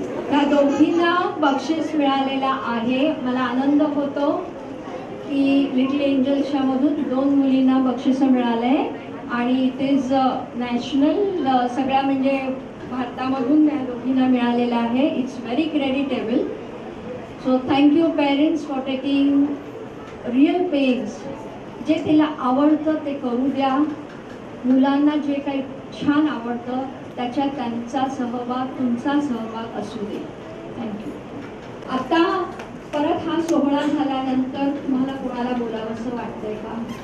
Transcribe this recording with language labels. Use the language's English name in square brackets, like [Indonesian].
[Marathi] त्या दोघींना बक्षीस मिळालेला आहे. मला आनंद होतो की लिटल एंजल्सच्या मधून 2 मुलींना बक्षीस मिळाले आणि [English] it is national, [Marathi] सगळ्या म्हणजे भारतामधून त्या दोघींना मिळालेलं आहे. [English] It's very creditable. So thank you parents for taking real pains. [Marathi] जे तिला आवडतं ते करू द्या. मुलांना जे काही छान आवडतं त्याच्यात त्यांचा सहभाग, तुमचा सहभाग असू दे. थँक्यू. आता परत हा सोहळा झाल्यानंतर तुम्हाला कोणाला बोलावं असं वाटतंय का?